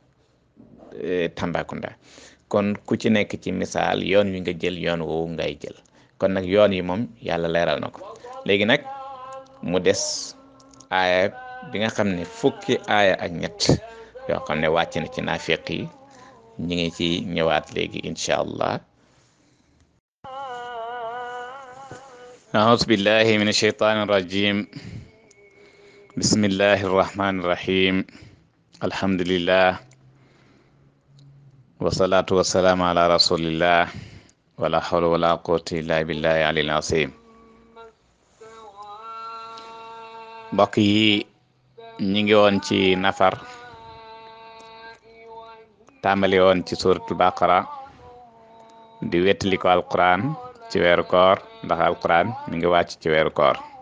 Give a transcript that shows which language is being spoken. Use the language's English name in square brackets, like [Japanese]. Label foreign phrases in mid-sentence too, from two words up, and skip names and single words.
[Wolof] Tambacounda kon ku ci nekk ci misaal yoon wi nga jël yoon woowu ngay jël kon nag yoon yi moom yàlla leeral na ko léegi nag mu des aaya bi nga xam ne fukki aaya ak ñett yoo xam ne wàcc na ci naafiq yi ñi ngi ci ñëwaat léegi [Arabic] إن شاء الله أعوذ بالله من الشيطان الرجيم بسم الله الرحمن الرحيم الحمد لله والصلاة والسلام على رسول الله ولا حول ولا قوة إلا بالله العلي العظيم [Wolof] mbokk yi ñi ngi woon ci nafar tàmbali woon ci suratul baqara di wettali ko alquran ci weeru koor ndax alquran mi ngi wàcc ci weeru koor